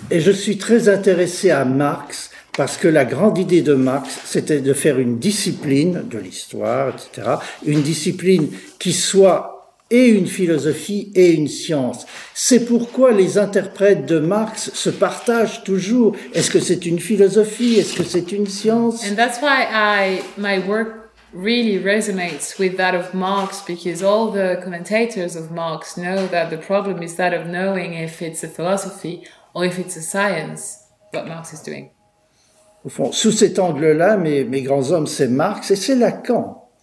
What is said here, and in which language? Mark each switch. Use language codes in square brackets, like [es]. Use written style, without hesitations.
[fr] Et je suis très intéressé à Marx, parce que la grande idée de Marx, c'était de faire une discipline de l'histoire, etc., une discipline qui soit et une philosophie et une science. C'est pourquoi les interprètes de Marx se partagent toujours. Est-ce que c'est une philosophie? Est-ce que c'est une science? [en] And that's why my work really resonates with that of Marx, because all the commentators of Marx know that the problem is that of knowing if it's a philosophy or if it's a science, what Marx is doing. [fr] Au fond, sous cet angle-là, mes grands hommes, c'est Marx et c'est Lacan.